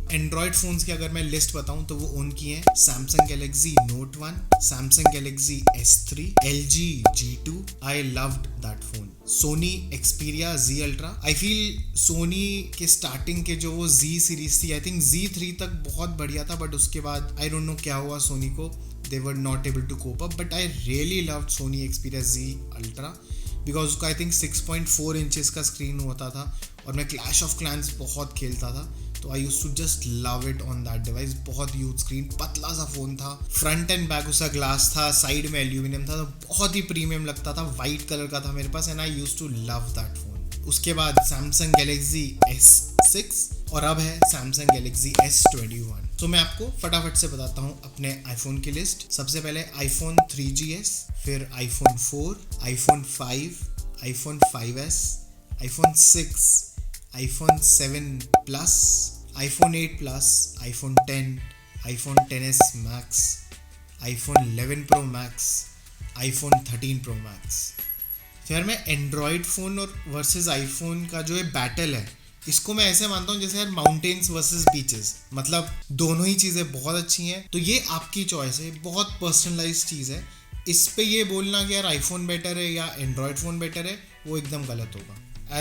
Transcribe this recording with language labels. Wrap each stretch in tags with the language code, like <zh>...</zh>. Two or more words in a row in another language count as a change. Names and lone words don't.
<en>Android phones</en> <hi>की अगर मैं लिस्ट बताऊं तो वो उनकी हैं सैमसंग गैलेक्सी नोट 1, सैमसंग गैलेक्सी S3, LG G2,</hi> <en>I loved that phone.</en> <hi>सोनी एक्सपीरिया Z Ultra,</hi> <en>I feel</en> <hi>सोनी के स्टार्टिंग के जो वो Z सीरीज थी,</hi> <en>I think</en> <hi>Z3 तक बहुत बढ़िया था, बट उसके बाद</hi> <en>I don't know</en> <hi>क्या हुआ सोनी को,</hi> <en>they were not able to cope up, but I really loved Sony Xperia Z Ultra because उसका I think 6.4</en> <hi>इंचेस का स्क्रीन होता था, और मैं क्लैश ऑफ क्लैंस बहुत खेलता था, तो</hi> <en>I used to just love it on that device.</en> <hi>बहुत</hi> <en>huge screen,</en> <hi>पतला सा फ़ोन था,</hi> <en>front and back</en> <hi>उसका ग्लास था, साइड में एल्यूमिनियम था, तो बहुत ही प्रीमियम लगता था।</hi> <en>white color</en> <hi>का था मेरे पास,</hi> <en>and I used to love that phone.</en> <hi>उसके बाद सैमसंग गैलेक्सी S6, और अब है सैमसंग गैलेक्सी S21। तो मैं आपको फटाफट से बताता हूँ अपने आईफोन की लिस्ट। सबसे पहले iPhone 3GS, फिर iPhone 4, iPhone 5, iPhone 5S, iPhone 6, iPhone 7 Plus, iPhone 8 Plus, iPhone 10, iPhone XS Max, iPhone 11 Pro Max, iPhone 13 Pro Max। फिर मैं</hi> <en>Android phone</en> <hi>और वर्सेस आईफोन का जो है बैटल है, इसको मैं ऐसे मानता हूँ जैसे यार</hi> <en>mountains versus beaches,</en> <hi>मतलब दोनों ही चीज़ें बहुत अच्छी हैं। तो ये आपकी चॉइस है, बहुत पर्सनलाइज चीज़ है। इस पे ये बोलना कि यार आईफोन बेटर है या</hi> <en>Android phone better</en> <hi>है, वो एकदम गलत होगा।</hi>